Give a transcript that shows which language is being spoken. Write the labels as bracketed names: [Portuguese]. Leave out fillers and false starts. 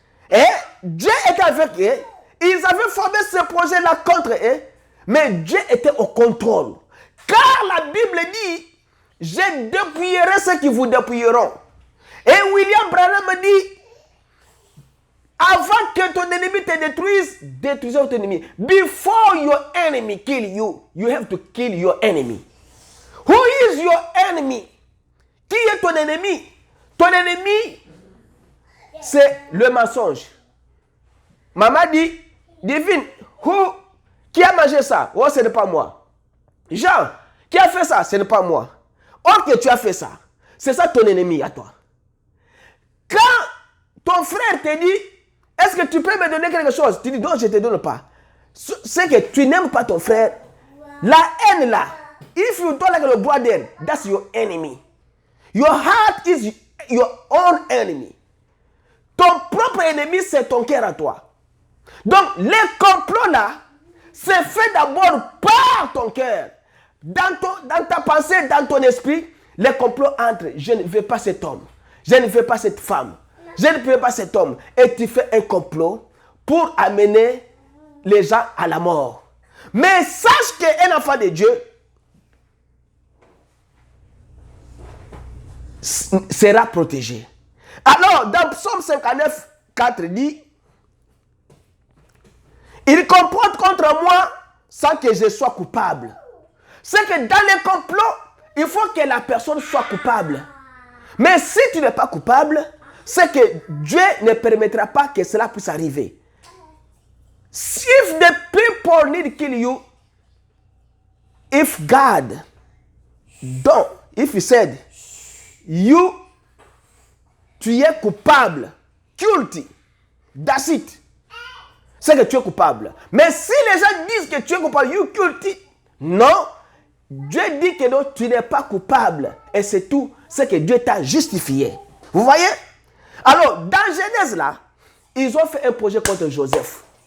[French] Et Dieu était avec eux. Ils avaient formé ce projet-là contre eux, mais Dieu était au contrôle. Car la Bible dit, je dépouillerai ceux qui vous dépouilleront. Et William Branham dit, avant que ton ennemi te détruise, détruisez ton ennemi. [English] Before your enemy kill you, you have to kill your enemy. Who is your enemy? [French] Qui est ton ennemi? Ton ennemi, c'est le mensonge. Maman dit, divine, qui a mangé ça? Oh, ce n'est pas moi. Jean, qui a fait ça? Ce n'est pas moi. Ok, tu as fait ça. C'est ça ton ennemi à toi. Quand ton frère te dit, est-ce que tu peux me donner quelque chose? Tu dis, non, je ne te donne pas. C'est que tu n'aimes pas ton frère. La haine là, [English] if you don't like your brother, that's your enemy. Your heart is your own enemy. [French] Ton propre ennemi, c'est ton cœur à toi. Donc, les complots là, c'est fait d'abord par ton cœur. Dans ta pensée, dans ton esprit, les complots entrent. Je ne veux pas cet homme. Je ne veux pas cette femme. Je ne veux pas cet homme. Et tu fais un complot pour amener les gens à la mort. Mais sache qu'un enfant de Dieu sera protégé. Alors, dans Psaume 59, 4 dit, il complot contre moi sans que je sois coupable. C'est que dans les complots, il faut que la personne soit coupable. Mais si tu n'es pas coupable, c'est que Dieu ne permettra pas que cela puisse arriver. [English] If the people need to kill you, if God don't, if he said, [French] tu es coupable, [English] guilty, that's it. [French] C'est que tu es coupable. Mais si les gens disent que tu es coupable, [English] you guilty, [French] non, Dieu dit que non, tu n'es pas coupable. Et c'est tout. C'est que Dieu t'a justifié. Vous voyez? Alors, dans Genèse là, ils ont fait un projet contre Joseph.